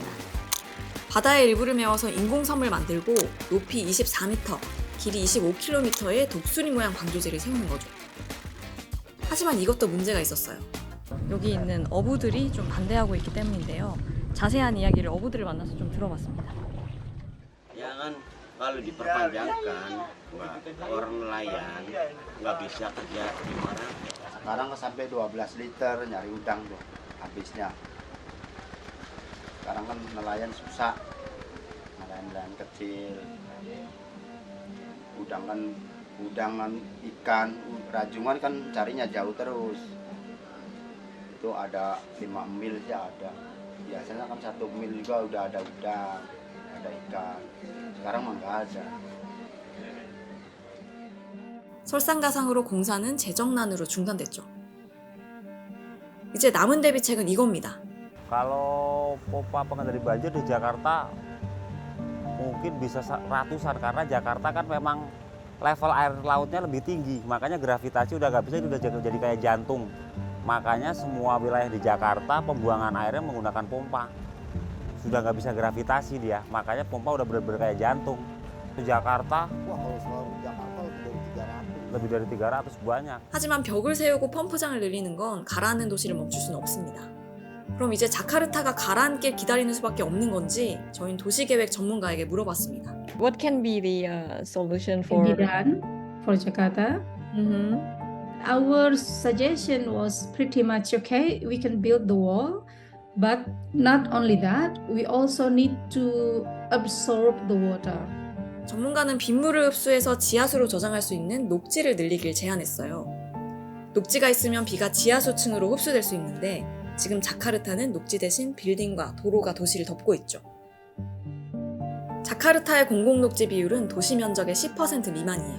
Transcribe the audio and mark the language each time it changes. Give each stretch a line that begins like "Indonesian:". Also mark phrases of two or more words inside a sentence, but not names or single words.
Korean: 바다의 일부를 메워서 인공섬을 만들고 높이 24m, 길이 25km의 독수리 모양 방조제를 세우는 거죠. 하지만 이것도 문제가 있었어요. 여기 있는 어부들이 좀 반대하고 있기 때문인데요. 자세한 이야기를 어부들을 만나서 좀 들어봤습니다.
Indonesian: Ya kan kalau diperpanjangkan, orang nelayan nggak bisa kerja di mana Sekarang sampai 12 liter nyari udang tuh habisnya. Sekarang kan nelayan susah, nelayan kecil. Udangan ikan, rajungan kan carinya jauh terus. Itu ada 5 mil ya ada. Biasanya kan 1 mil juga udah ada udang, ada ikan. Sekarang mah nggak ada.
Korean: 설상가상으로 공사는 재정난으로 중단됐죠. 이제 남은 대비책은 이겁니다.
Indonesian: Kalau pompa pengendali banjir di Jakarta mungkin bisa ratusan karena Jakarta kan memang level air lautnya lebih tinggi, makanya gravitasi udah nggak bisa, itu udah jadi kayak jantung. Makanya semua wilayah di Jakarta pembuangan airnya menggunakan pompa. Sudah nggak bisa gravitasi dia, makanya pompa udah bener-bener kayak jantung. Di Jakarta, wah kalau selalu Jakarta lebih dari 300 banyak.
Korean: 하지만 벽을 세우고 펌프장을 늘리는 건 가라앉는 도시를 멈출 수는 없습니다. 그럼 이제 자카르타가 가라앉길 기다리는 수밖에 없는 건지 저희는 도시계획 전문가에게 물어봤습니다.
English: What can be the solution Can be done for Jakarta. Mhm. Our suggestion was pretty much okay. We can build the wall, but not only that, we also need to absorb the water.
Korean: 전문가는 빗물을 흡수해서 지하수로 저장할 수 있는 녹지를 늘리길 제안했어요. 녹지가 있으면 비가 지하수층으로 흡수될 수 있는데 지금 자카르타는 녹지 대신 빌딩과 도로가 도시를 덮고 있죠. 자카르타의 공공녹지 비율은 도시 면적의 10% 미만이에요.